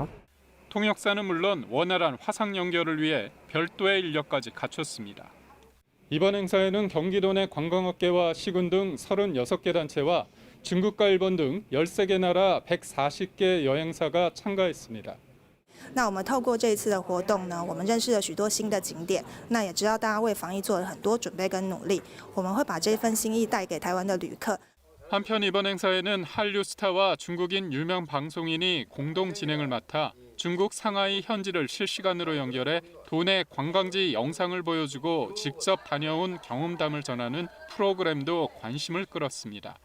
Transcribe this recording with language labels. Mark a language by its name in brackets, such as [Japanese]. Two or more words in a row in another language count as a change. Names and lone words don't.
[Korean] 통역사는 물론 원활한 화상 연결을 위해 별도의 인력까지 갖췄습니다. 이번 행사에는 경기도 내 관광업계와 시군 등 36개 단체와 중국과 일본 등 13개 나라 140개 여행사가 참가했습니다. [Chinese] 那我们透过这一次的活动呢，我们认识了许多新的景点，那也知道大家为防疫做了很多准备跟努力，我们会把这份心意带给台湾的旅客。 [Korean] 한편 이번 행사에는 한류스타와 중국인 유명 방송인이 공동 진행을 맡아 중국 상하이 현지를 실시간으로 연결해 도내 관광지 영상을 보여주고 직접 다녀온 경험담을 전하는 프로그램도 관심을 끌었습니다.